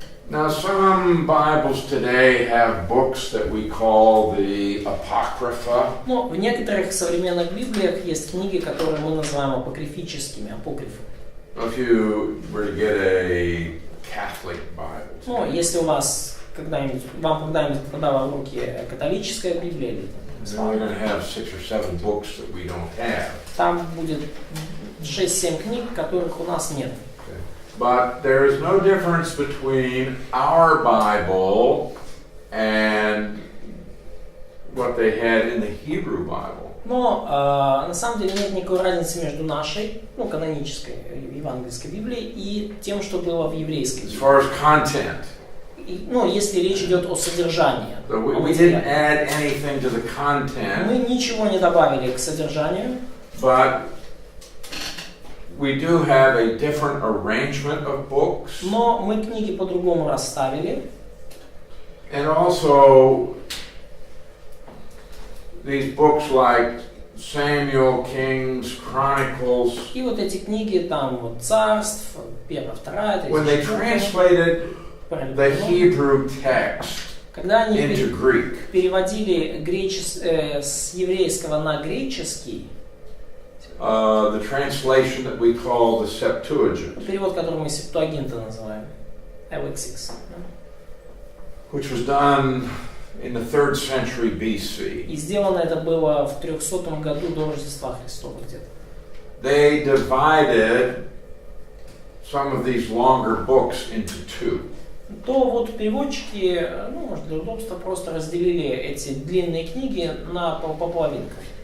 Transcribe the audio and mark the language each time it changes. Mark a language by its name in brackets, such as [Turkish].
[English] Now, some Bibles today have books that we call the Apocrypha. [Russian] Но в некоторых современных Библиях есть книги, которые мы называем апокрифическими, апокрифы. [English] If you were to get a Catholic Bible, [Russian] Ну, если у вас вам когда-нибудь попадала в руки католическая Библия, или [English] then we're going to have 6 or 7 books that we don't have. [Russian] там будет 6-7 книг, которых у нас нет. [English] But there is no difference between our Bible and what they had in the Hebrew Bible. [Russian] Но на самом деле нет никакой разницы между нашей, канонической евангельской Библией и тем, что было в еврейской [English] As [Russian] Библии. [English] far as content, [Russian] Если речь идет о содержании. [English] so [Russian] о материале. [English] didn't add anything to the content, [Russian] Мы ничего не добавили к содержанию, [English] but we do have a different arrangement of books. [Russian] но мы книги по-другому расставили. [English] And also, these books like Samuel, Kings, Chronicles, [Russian] И вот эти книги, там вот царств, первая, вторая, [English] when they [Russian] третья, [English] translated [Russian] четвертая, [English] the Hebrew text [Russian] когда они [English] into Greek, [Russian] переводили с еврейского на греческий, [English] the translation that we call the Septuagint, [Russian] перевод, который мы септуагинта называем, LX6, [English] which was done in the 3rd century BC. [Russian] и сделано это было в 300 году до Рождества Христова где-то. [English] They divided some of these longer books into two. [Russian] То вот переводчики, может, для удобства просто разделили эти длинные книги по половинкам.